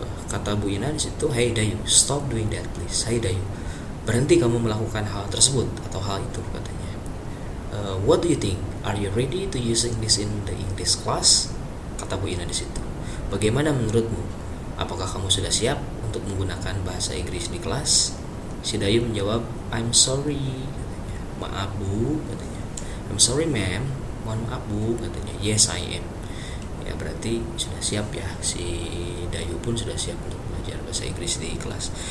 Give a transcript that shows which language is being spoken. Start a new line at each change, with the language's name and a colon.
Indonesian: Kata Bu Ina di situ,
English: "Hey Dayu, stop doing that please."
Indonesian: Hey Dayu, berhenti kamu melakukan hal tersebut atau hal itu, katanya.
English: What do you think? Are you ready to using this in the English class?
Indonesian: Kata Bu Ina di situ. Bagaimana menurutmu? Apakah kamu sudah siap untuk menggunakan bahasa Inggris di kelas? Si Dayu menjawab,
English: "I'm sorry."
Indonesian: Katanya. "Maaf Bu," katanya.
English: "I'm sorry ma'am."
Indonesian: "Mohon maaf Bu," katanya.
English: "Yes I am."
Indonesian: Ya, berarti sudah siap ya, si Dayu pun sudah siap untuk belajar bahasa Inggris di kelas.